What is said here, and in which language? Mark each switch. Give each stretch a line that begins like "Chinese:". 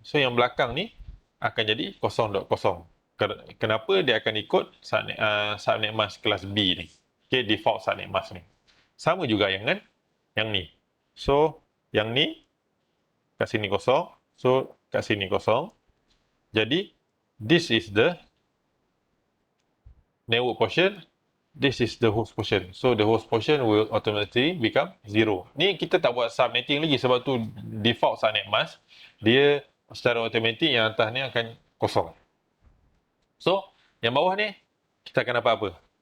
Malay: So, yang belakang ni akan jadi 0.0. Kenapa dia akan ikut subnet mask kelas B ni? Okay, default subnet mask ni. Sama juga yang ni. So, yang ni kat sini kosong. So, kat sini kosong.
English: Jadi, this is the network portion. This is the host portion. So, the host portion will automatically become 0.
Malay: Ni kita tak buat subnetting lagi sebab tu default subnet mask. Dia secara automatik yang atas ni akan kosong. So, yang bawah ni, kita akan dapat apa?